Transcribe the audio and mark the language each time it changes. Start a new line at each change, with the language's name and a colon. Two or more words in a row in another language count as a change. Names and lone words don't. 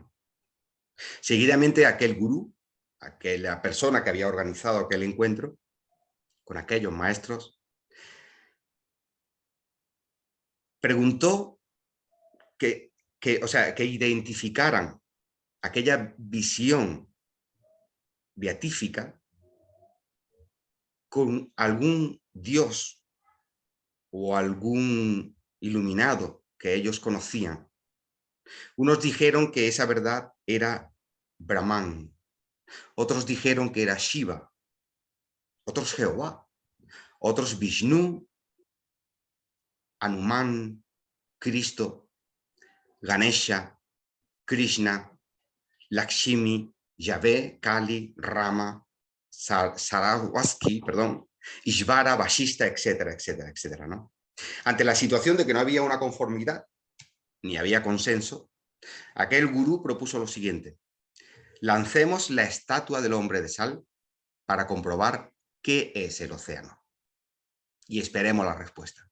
Spanish: Seguidamente aquel gurú, aquella persona que había organizado aquel encuentro, con aquellos maestros, preguntó que identificaran aquella visión beatífica con algún dios o algún iluminado que ellos conocían. Unos dijeron que esa verdad era Brahman, otros dijeron que era Shiva, otros Jehová, otros Vishnu, Hanuman, Cristo, Ganesha, Krishna, Lakshmi, Yahvé, Kali, Rama, Saraswati, Ishvara, Vashista, etcétera, etcétera, etcétera, ¿no? Ante la situación de que no había una conformidad, ni había consenso, aquel gurú propuso lo siguiente: lancemos la estatua del hombre de sal para comprobar qué es el océano y esperemos la respuesta.